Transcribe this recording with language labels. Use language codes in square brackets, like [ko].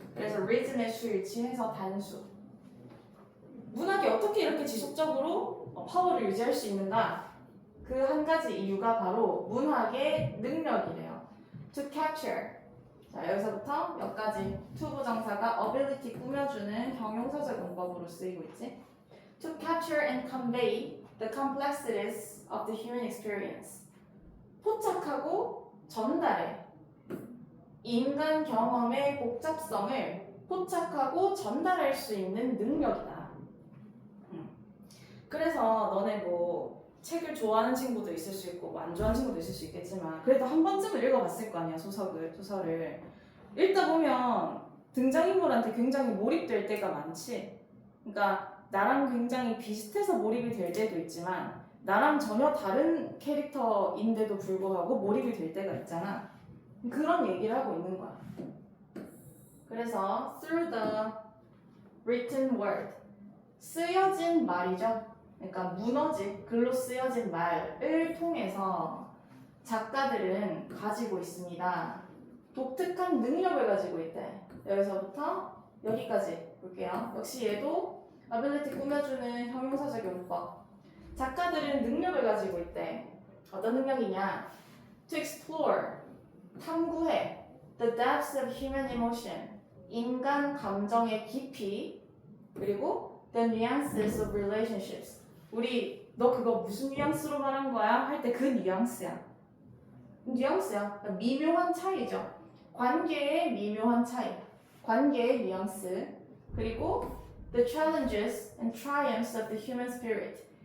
[ko] 그래서 rhythm의 수일치해서 단수. 문학이 어떻게 이렇게 지속적으로 파워를 유지할 수 있는가? 그 한 가지 이유가 바로 문학의 능력이래요. [en] To capture. [ko] 자 여기서부터 몇 가지 투부정사가 ability 꾸며주는 형용사적 용법으로 쓰이고 있지. [en] To capture and convey the complexities of the human experience. [ko] 포착하고 전달해. 인간 경험의 복잡성을 포착하고 전달할 수 있는 능력이다. 그래서 너네 뭐 책을 좋아하는 친구도 있을 수 있고 뭐 안 좋아하는 친구도 있을 수 있겠지만 그래도 한 번쯤은 읽어봤을 거 아니야 소설을 읽다 보면 등장인물한테 굉장히 몰입될 때가 많지. 그러니까 나랑 굉장히 비슷해서 몰입이 될 때도 있지만 나랑 전혀 다른 캐릭터인데도 불구하고 몰입이 될 때가 있잖아. 그런 얘기를 하고 있는 거야. 그래서 [en] through the written word [ko] 쓰여진 말이죠. 그러니까 무너진 글로 쓰여진 말을 통해서 작가들은 가지고 있습니다. 독특한 능력을 가지고 있대. 여기서부터 여기까지 볼게요. 역시 얘도 ability 꾸며주는 형용사적 용법. 작가들은 능력을 가지고 있대. 어떤 능력이냐? [en] To explore, [ko] 탐구해. [en] The depths of human emotion, [ko] 인간 감정의 깊이. 그리고 [en] the nuances of relationships. [ko] 우리 너 그거 무슨 뉘앙스로 말한 거야? 할 때 그 뉘앙스야. 뉘앙스야. 그러니까 미묘한 차이죠. 관계의 미묘한 차이. 관계의 뉘앙스. 그리고 [en] the challenges and triumphs of the human spirit.